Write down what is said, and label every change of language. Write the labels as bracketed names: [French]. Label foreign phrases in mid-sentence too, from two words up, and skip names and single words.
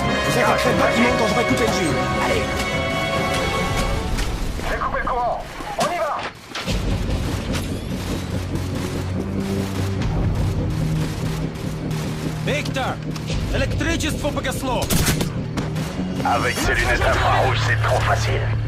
[French] Vous êtes après le bâtiment quand j'aurai coupé le jus. Allez. J'ai coupé le courant. On y va. [Russian] Виктор! Электричество погасло! [French] Avec ces lunettes infrarouges, c'est trop facile.